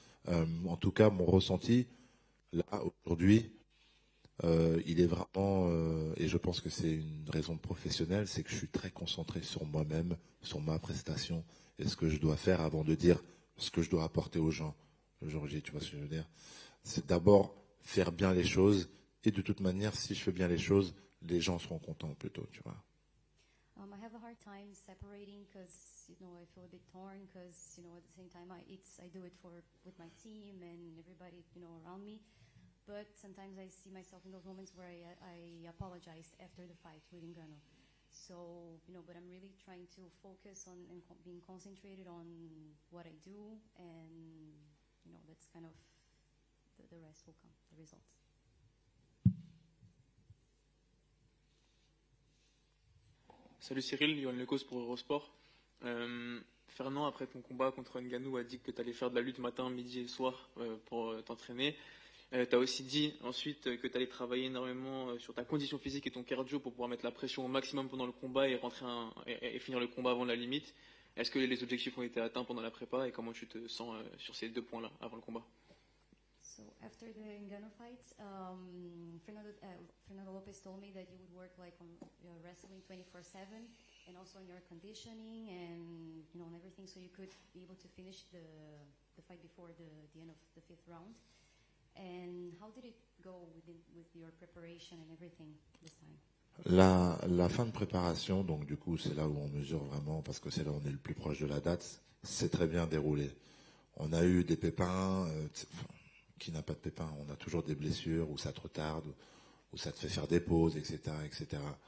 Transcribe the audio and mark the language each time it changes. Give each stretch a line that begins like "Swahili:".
French: En tout cas, mon ressenti là aujourd'hui, il est vraiment, et je pense que c'est une raison professionnelle, c'est que je suis très concentré sur moi-même, sur ma prestation et ce que je dois faire avant de dire ce que je dois apporter aux gens. Aujourd'hui, tu vois ce que je veux dire? C'est d'abord faire bien les choses, et de toute manière, si je fais bien les choses, les gens seront contents plutôt, tu vois.
English: I have a hard time separating because I feel a bit torn because at the same time I do it with my team and everybody around me, but sometimes I see myself in those moments where I apologized after the fight with Ngannou. So but I'm really trying to focus on and being concentrated on what I do, and that's kind of the rest will come, the results.
French: Salut Cyril, Yoann Lecause pour Eurosport. Fernand, après ton combat contre Ngannou, a dit que tu allais faire de la lutte matin, midi et soir pour t'entraîner. Tu as aussi dit ensuite que tu allais travailler énormément sur ta condition physique et ton cardio pour pouvoir mettre la pression au maximum pendant le combat et et finir le combat avant la limite. Est-ce que les objectifs ont été atteints pendant la prépa et comment tu te sens sur ces 2 points-là avant le combat?
English: So after the Ngannou fight, Fernando Lopez told me that you would work like on wrestling 24/7 and also on your conditioning and on everything, so you could be able to finish the fight before the end of the 5th round. And how did it go with your preparation and everything this time?
French: La fin de préparation, donc du coup c'est là où on mesure vraiment, parce que c'est là où on est le plus proche de la date, c'est très bien déroulé. On a eu des pépins, qui n'a pas de pépins, on a toujours des blessures, où ça te retarde, où ça te fait faire des pauses, etc. etc.